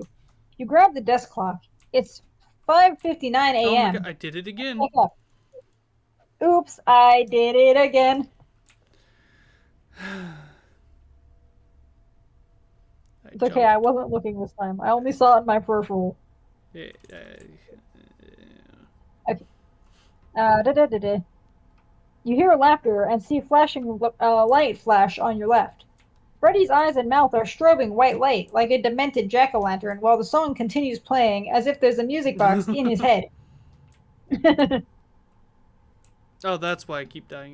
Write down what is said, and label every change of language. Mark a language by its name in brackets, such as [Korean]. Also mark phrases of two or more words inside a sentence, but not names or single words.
[English] You grab the desk clock. It's 5:59 a.m. Oh my god, I did it again. Wake up. Oops, I did it again. It's okay, I wasn't looking this time. I only saw it in my peripheral. Yeah, Okay. Da-da-da-da. You hear laughter and see flashing light flash on your left. Freddy's eyes and mouth are strobing white light like a demented jack-o'-lantern while the song continues playing as if there's a music box in his head. oh, that's why I keep dying.